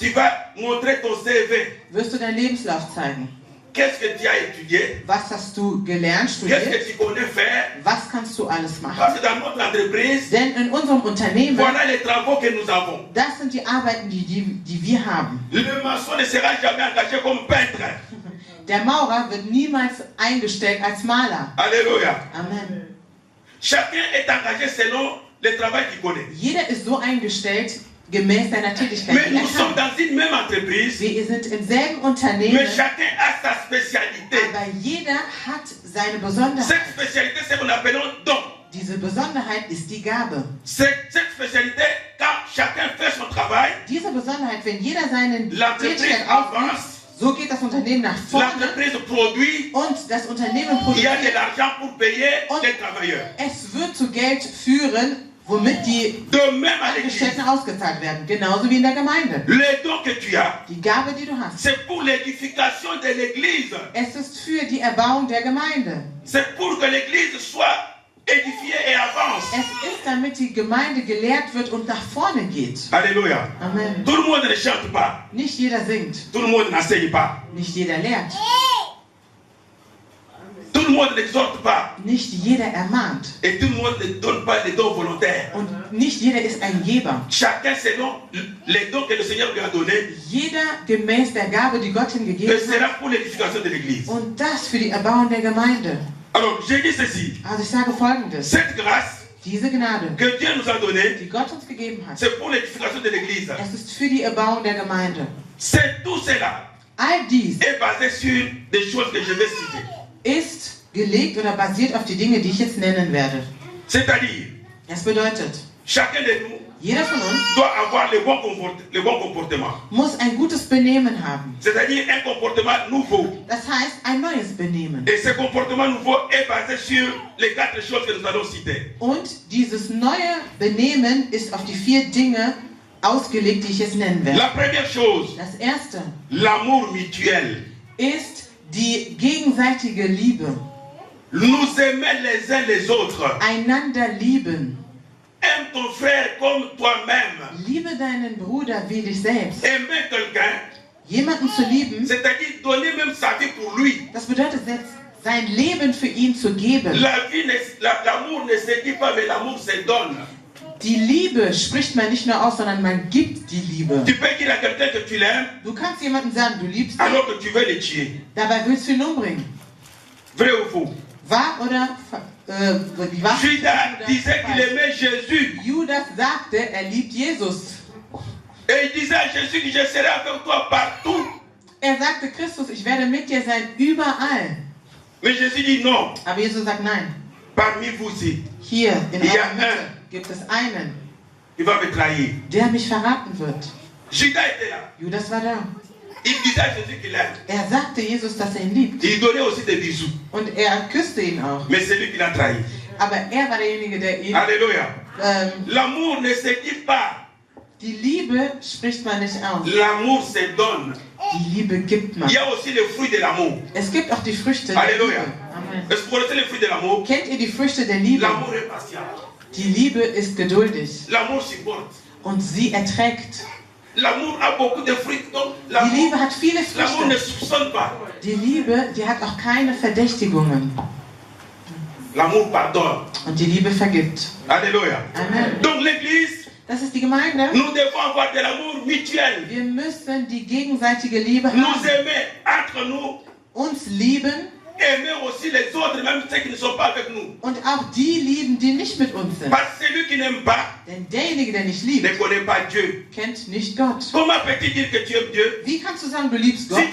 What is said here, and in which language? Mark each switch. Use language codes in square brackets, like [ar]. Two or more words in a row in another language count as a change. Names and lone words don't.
[fr] tu vas montrer ton CV. [de] wirst du deinen Lebenslauf zeigen. [fr] Qu'est-ce que tu as étudié? [de] Was hast du gelernt, [fr] Qu'est-ce [de] studiert? [fr] que tu connais faire? [de] Was kannst du alles machen? [fr] Parce que dans notre entreprise, [de] Denn in unserem Unternehmen, [fr] voilà les travaux que nous avons. [de] das sind die Arbeiten, die wir haben. [fr] Le maçon ne sera jamais engagé comme peintre. [de] Der Maurer wird niemals eingestellt als Maler. [fr] Alléluia. Amen. Chacun est engagé selon le travail qu'il connaît. [de] Jeder ist so eingestellt, gemäß seiner Tätigkeit, [fr] Mais [de] die er [fr] nous sommes [de] kann. [fr] dans une même entreprise, [de] Wir sind im selben Unternehmen, [fr] mais chacun a sa spécialité. [de] aber jeder hat seine Besonderheit. [fr] Cette spécialité, c'est ce qu'on appelle don. [de] Diese Besonderheit ist die Gabe. [fr] Cette spécialité, quand chacun fait son travail, [de] Diese Besonderheit, wenn jeder seine [fr] l'entreprise [de] Tätigkeit ausübt, [fr] avance, [de] so geht das Unternehmen nach vorne [fr] l'entreprise produit, [de] und das Unternehmen [fr] il y a de [de] produziert. [fr] l'argent pour payer [de] Und [fr] les travailleurs. [de] es wird zu Geld führen, womit die [fr] De même à l'église, [de] Angestellten ausgezahlt werden. Genauso wie in der Gemeinde. [fr] le don que tu as, [de] Die Gabe, die du hast. [fr] c'est pour l'édification de l'église. [de] Es ist für die Erbauung der Gemeinde. [fr] C'est pour que l'église soit édifiée et avance. [de] Es ist, damit die Gemeinde gelehrt wird und nach vorne geht. [fr] Alléluia. Amen. Tout le monde ne chante pas. [de] Nicht jeder singt. [fr] Tout le monde n'enseigne pas. [de] Nicht jeder lehrt. [fr] Tout le monde n'exhorte pas. [de] Nicht jeder ermahnt. [fr] Et tout le monde ne donne pas des dons volontaires. [de] Und nicht jeder ist ein Geber. [fr] Chacun selon les dons que le Seigneur lui a donnés. [de] Jeder gemäß der Gabe, die Gott ihm [fr] Et [de] gegeben [fr] sera [de] hat. [fr] pour l'édification de l'église. [de] Und das für die Erbauung der Gemeinde. [fr] Alors, j'ai dit ceci. [de] Also ich sage Folgendes. [fr] Cette grâce [de] Diese Gnade, [fr] que Dieu nous a donnée, [de] die Gott uns gegeben hat, [fr] c'est pour l'édification de l'église. [de] es ist für die Erbauung der Gemeinde. [fr] C'est tout cela [de] All dies [fr] est basé sur des choses que je vais citer. [de] ist gelegt oder basiert auf die Dinge, die ich jetzt nennen werde. [fr] C'est-à-dire, [de] Das bedeutet, [fr] chacun de nous [de] jeder von uns [fr] doit avoir le bon comportement. [de] muss ein gutes Benehmen haben. [fr] C'est-à-dire un comportement nouveau. [de] Das heißt, ein neues Benehmen. [fr] Et ce comportement nouveau est basé sur les 4 choses que nous allons citer. [de] Und dieses neue Benehmen ist auf die 4 Dinge ausgelegt, die ich jetzt nennen werde. [fr] La première chose, [de] Das erste [fr] l'amour mutuel. [de] ist die gegenseitige Liebe. [fr] Nous aimer les uns les autres. [de] Einander lieben. [fr] Aime ton frère comme toi-même. [de] Liebe deinen Bruder wie dich selbst. [fr] Aimer quelqu'un, [de] Jemanden zu lieben, [fr] c'est-à-dire donner même sa vie pour lui. [de] das bedeutet selbst sein Leben für ihn zu geben. [fr] L'amour ne se dit pas, mais l'amour se donne. [de] Die Liebe spricht man nicht nur aus, sondern man gibt die Liebe. [fr] Tu peux dire à quelqu'un que tu l'aimes, [de] Du kannst jemandem sagen, du liebst ihn, [fr] alors que tu veux le tuer. [de] dabei willst du ihn umbringen. [fr] Vrai ou faux? [de] Wahr oder die Wahrheit? [fr] Judas disait qu'il aimait Jésus. [de] Judas sagte, er liebt Jesus. [fr] Et il disait à Jésus que je serai avec toi partout. [de] Er sagte, Christus, ich werde mit dir sein, überall. [fr] Mais Jésus dit non. [de] Aber Jesus sagt, nein. [fr] Parmi vous aussi, [de] Hier in Ja, eurer Mitte gibt es einen, [fr] il va me trahir. [de] der mich verraten wird. [fr] Judas était là. [de] Judas war da. [fr] Il disait à Jésus qu'il l'aime. [de] Er sagte Jesus, dass er ihn liebt. [fr] Il donnait aussi des bisous. [de] Und er küsste ihn auch. [fr] Mais c'est lui qui l'a trahi. [de] Aber er war derjenige, der ihn... [fr] Alléluia. L'amour ne se dit pas. [de] Die Liebe spricht man nicht aus. [fr] L'amour se donne. [de] Die Liebe gibt man. [fr] Il y a aussi le fruit de l'amour. [de] Es gibt auch die Früchte der [fr] Alléluia. [de] Liebe. [fr] Amen. Est-ce que vous connaissez le fruit de l'amour? [de] Kennt ihr die Früchte der Liebe? [fr] L'amour est patient. [de] Die Liebe ist geduldig [fr] L'amour supporte. [de] und sie erträgt. [fr] L'amour a beaucoup de fruits. Donc [de] Die Liebe hat viele [fr] l'amour ne [de] Früchte. [fr] soupçonne pas. [de] Die Liebe, die hat auch keine Verdächtigungen. [fr] L'amour pardonne. [de] Und die Liebe vergibt. [fr] Alléluia. Amen. Donc l'église, [de] Das ist die Gemeinde. [fr] nous devons avoir de l'amour mutuel. [de] Wir müssen die gegenseitige Liebe [fr] Nous [de] haben. [fr] aimer entre nous, [de] Uns lieben [fr] aimer aussi les autres, même ceux qui ne sont pas avec nous. [de] und auch die lieben, die nicht mit uns sind. [fr] Parce que celui qui n'aime pas [de] Denn derjenige, der nicht [fr] ne [de] liebt, [fr] connaît pas Dieu. [de] kennt nicht Gott. [fr] Comment peux-tu dire que tu aimes Dieu [de] Wie kannst du sagen, du liebst Gott,